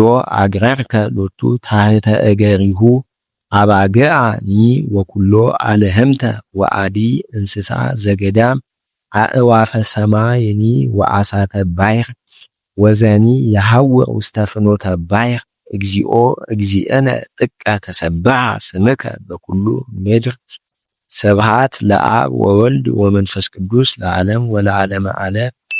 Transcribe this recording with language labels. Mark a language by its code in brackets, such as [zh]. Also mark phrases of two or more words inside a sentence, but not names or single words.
[gez] አግረርከ ሎቱ ታሕተ እገሪሁ አባግዓኒ ወኩሎ አልህምተ ወአዲ እንስሳ ዘገዳም አእዋፈ ሰማይኒ ወአሳተ ባሕር ወዘኒ የሐውር ውስተ ፍኖተ ባሕር። እግዚኦ እግዚእነ ጥቀ ተሰብሐ ስምከ በኩሉ ምድር። ስብሐት ለአብ ወወልድ ወመንፈስ ቅዱስ ለዓለም ወለዓለመ ዓለም።